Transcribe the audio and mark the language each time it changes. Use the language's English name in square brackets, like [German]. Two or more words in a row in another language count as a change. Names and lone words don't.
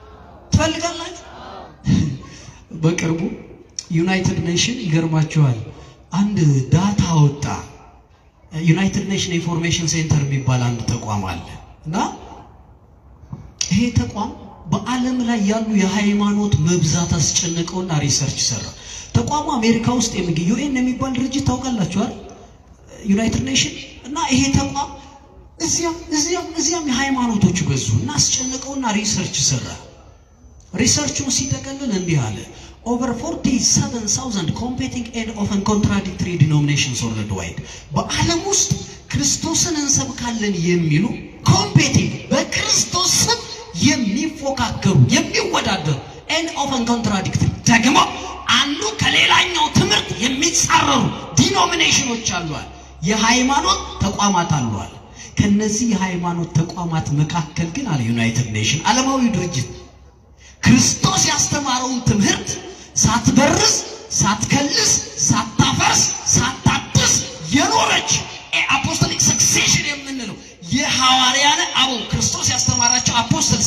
[Amharic] በቅርቡ ዩናይትድ ኔሽን ይገርማችኋል አንድ ዳታ ወጣ። ዩናይትድ ኔሽን ኢንፎርሜሽን ሴንተር የሚባል አንድ ተቋም አለ እና ይሄ ተቋም በዓለም ላይ ያሉ የሃይማኖት መብዛት አስጨነቀውና ሪሰርች ሰራ። ተቋሙ አሜሪካ ውስጥ የሚገኝ ዩኤን የሚባል ድርጅት ታውቃላችሁ አይደል? ዩናይትድ ኔሽን እና ይሄ ተቋም እዚያም የሃይማኖቶች በዙ እና አስጨነቀውና ሪሰርች ሰራ። ሪሰርቹን ሲጠቀልል እንዲህ አለ [English] over 47,000 competing and often contradictory denominations worldwide [Amharic] በዓለም ውስጥ ክርስቶስን እንሰብካለን የሚሉ ኮምፔቲንግ በክርስቶስ ስም የሚፎካከሩ የሚወዳደሩ [English] and often contradictory [Amharic] ደግሞ አንዱ ከሌላኛው ትምህርት የሚጻረሩ ዲኖሚኔሽኖች አሉዋል፣ የሃይማኖት ተቋማት አሉዋል። ከነዚህ የሃይማኖት ተቋማት መካከል ግን አለ ዩናይትድ ኔሽን ዓለማዊ ድርጅት ክርስቶስ ያስተማረውን ትምህርት ሳትበርዝ ሳትከልስ ሳታፈርስ ሳታድስ የኖረች [English] apostolic succession [Amharic] የምንለው የሐዋርያነ አበው ክርስቶስ ያስተማራቸው አፖስቶልስ